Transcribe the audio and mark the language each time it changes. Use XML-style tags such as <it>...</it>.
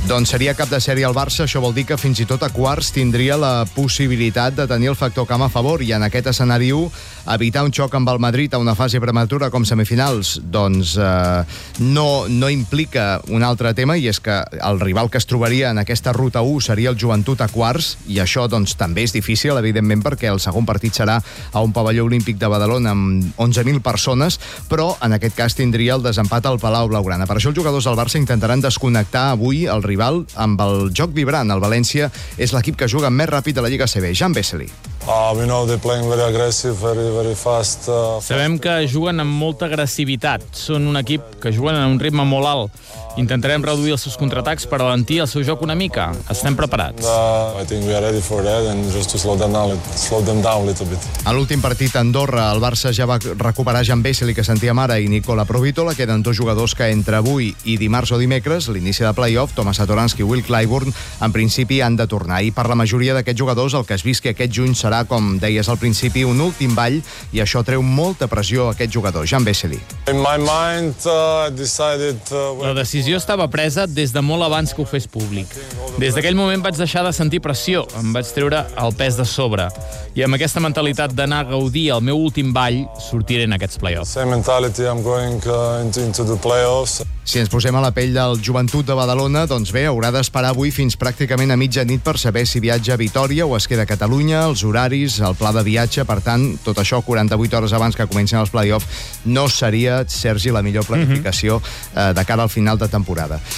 <ca>Doncs seria cap de sèrie el Barça, això vol dir que fins i tot a quarts tindria la possibilitat de tenir el factor camp a favor, i en aquest escenari 1, evitar un xoc amb el Madrid a una fase prematura com semifinals, doncs no implica un altre tema, i és que el rival que es trobaria en aquesta ruta 1 seria el Joventut a quarts, i això doncs també és difícil, evidentment, perquè el segon partit serà a un pavelló olímpic de Badalona amb 11.000 persones, però en aquest cas tindria el desempat al Palau Blaugrana. Per això els jugadors del Barça intentaran desconnectar avui el rival amb el joc vibrant. El València és l'equip que juga més ràpid de la Lliga CB. Jan Vesely.</ca> <en>We know they're playing very aggressive, very, very fast.</en> <ca>Sabem que juguen amb molta agressivitat. Són un equip que juguen en un ritme molt alt. Intentarem reduir els seus contraatacs per alentir el seu joc una mica. Estem preparats.</ca> <en>I think we are ready for that and just to slow them down a little bit.</en> <ca>En l'últim partit a Andorra, el Barça ja va recuperar Jan Vesely, que sentíem ara, i Nicola Provitola. Queden dos jugadors que entre avui i dimarts o dimecres, l'inici de play-off, Tomas Satoranski i Will Clyburn, en principi han de tornar. I per la majoria d'aquests jugadors, el que es visqui aquest juny serà, com deies al principi, un últim ball, i això treu molta pressió a aquest jugador, Jan Vesely.</ca> <en>In my mind,</en> <ca>La decisió estava presa des de molt abans que ho fes públic. Des d'aquell moment vaig deixar de sentir pressió, em vaig treure el pes de sobre. I amb aquesta mentalitat d'anar a gaudir el meu últim ball, sortiré en aquests play-offs.</ca> <en>Same mentality, I'm going into the play-offs.</en> <ca>Si ens posem a la pell del Joventut de Badalona, doncs bé, haurà d'esperar avui fins pràcticament a mitjanit per saber si viatja a Vitòria o es queda a Catalunya, els horaris, el pla de viatge. Per tant, tot això 48 hores abans que comencin els play-offs no seria, Sergi, la millor planificació de cara al final de temporada.</ca>